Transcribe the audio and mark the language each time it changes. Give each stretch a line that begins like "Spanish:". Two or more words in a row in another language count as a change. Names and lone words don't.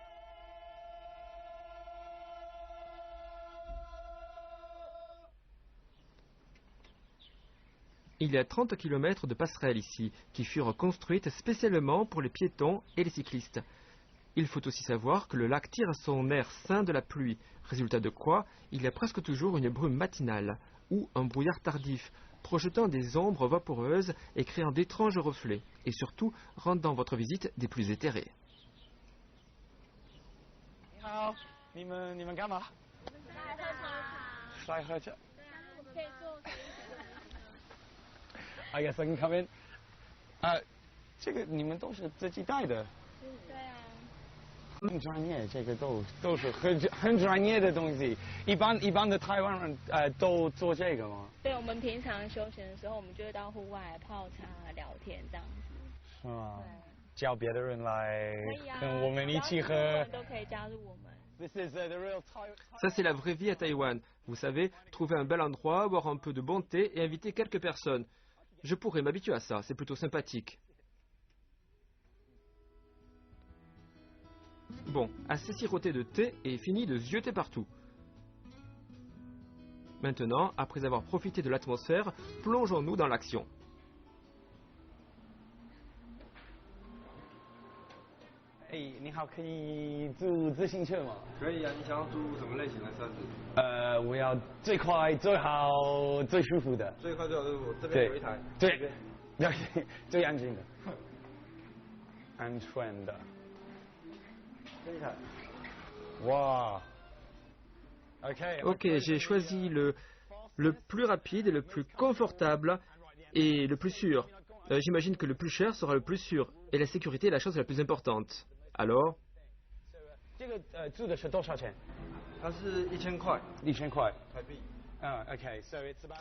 French: Il y a 30 km de passerelles ici, qui furent construites spécialement pour les piétons et les cyclistes. Il faut aussi savoir que le lac tire son air sain de la pluie, résultat de quoi il y a presque toujours une brume matinale ou un brouillard tardif, projetant des ombres vaporeuses et créant d'étranges reflets, et surtout rendant votre visite des plus éthérées.
Chinese: 你好，你们干嘛？晒喝茶。
English: I guess I can come in.
Chinese: 这个你们都是自己带的？对啊。很专业，这个都是很专业的东西。一般的台湾人都做这个吗？对，我们平常休闲的时候，我们就会到户外泡茶、聊天这样子。是吗？叫别的人来跟我我们一起喝。都可以加入我们。
French: Ça, c'est la vraie vie à Taïwan. Vous savez, trouver un bel endroit, boire un peu de bon thé et inviter quelques personnes. Je pourrais m'habituer à ça, c'est plutôt sympathique. Bon, assez siroté de thé et fini de zioter partout. Maintenant, après avoir profité de l'atmosphère, plongeons-nous dans l'action.
Chinese: 哎，你好，可以租自行车吗？可以啊，你想要租什么类型的车子？我要最快、最好、最舒服的。最快最好舒服，这边有一台。对，最安静的，安全的。这一台。哇。
French: Ok, j'ai choisi le plus rapide, le plus confortable et le plus sûr. J'imagine que le plus cher sera le plus sûr. Et la sécurité est la chose la plus importante. Alors
Chinese: 这个租的是多少钱？它是1000块。 1000块台币。
English: OK, so it's about.